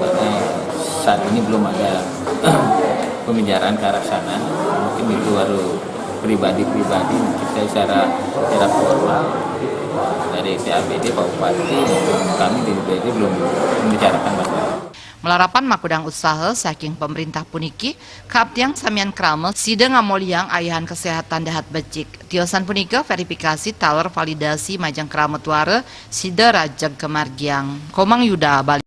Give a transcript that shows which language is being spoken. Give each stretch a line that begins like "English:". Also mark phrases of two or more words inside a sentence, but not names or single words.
Indonesian: Karena saat ini belum ada pembicaraan ke arah sana. Mungkin itu baru pribadi-pribadi kita secara formal dari TAPD Pak Bupati, kami di DPRD belum membicarakan masalah.
Balinese: Melarapan makudang usaha saking pemerintah puniki kaptiang samian krame sida ngamoliang ayahan kesehatan dahat becik. Tiosan punika verifikasi taler validasi majang krame tuare sida rajag kemargiang. Komang Yuda Bali.